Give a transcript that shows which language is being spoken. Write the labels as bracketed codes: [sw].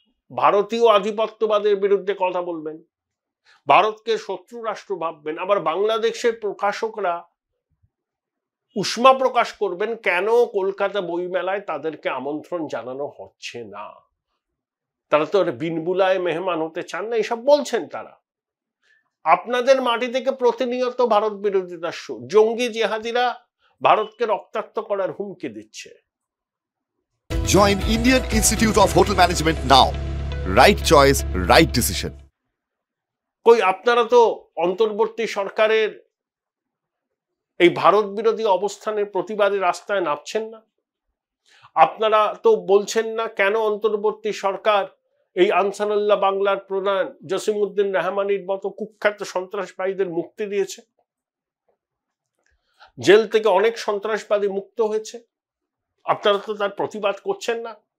[bn] ভারতীয় আধিপত্যবাদের বিরুদ্ধে কথা বলবেন, ভারতকে শত্রু রাষ্ট্র ভাববেন, আবার বাংলাদেশের প্রকাশকরা উষ্মা প্রকাশ করবেন কেন কলকাতা বইমেলায় তাদেরকে আমন্ত্রণ জানানো হচ্ছে না। তারা তো বিনবুলায় মেহমান হতে চান না, এসব বলছেন তারা। আপনাদের মাটি থেকে প্রতিনিয়ত ভারত বিরোধিতার সুর, জঙ্গি জেহাদিরা ভারতকে রক্তাক্ত করার হুমকি দিচ্ছে। [en] Join Indian Institute of Hotel Management now. Right choice, right decision. [bn] কই আপনারা তো অন্তর্বর্তী সরকারের এই ভারত বিরোধী অবস্থানের প্রতিবাদে রাস্তায় নামছেন না? আপনারা তো বলছেন না কেন অন্তর্বর্তী সরকার এই আনসারুল্লাহ বাংলার প্রধান জসিমউদ্দিন রহমানির মতো কুখ্যাত সন্ত্রাসবাদীদের মুক্তি দিয়েছে, জেল থেকে অনেক সন্ত্রাসবাদী মুক্ত হয়েছে, আপনারা তো তার প্রতিবাদ করছেন না।